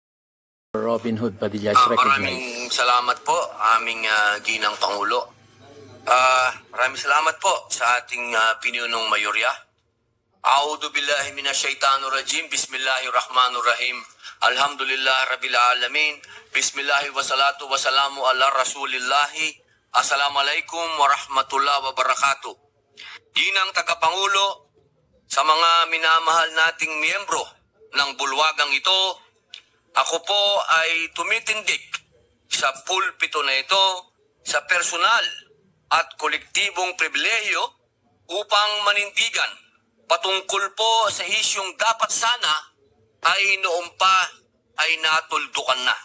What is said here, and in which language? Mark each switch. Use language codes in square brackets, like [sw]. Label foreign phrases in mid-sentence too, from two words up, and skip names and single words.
[en] Robin Hood Padilla is recognized. [tl] Maraming salamat po, aming ginang Pangulo. Maraming salamat po sa ating pinunong mayorya. [ar] أعوذ بالله من الشيطان الرجيم. بسم الله الرحمن الرحيم. الحمد لله رب العالمين. بسم الله والصلاة والسلام على رسول الله. السلام عليكم ورحمة الله وبركاته. [tl] Ginang tagapangulo, sa mga minamahal nating miyembro ng bulwagang ito, ako po ay tumitindig sa pulpito na ito sa personal at kolektibong pribilehiyo upang manindigan patungkol po sa isyong dapat sana ay noon pa ay natuldukan na.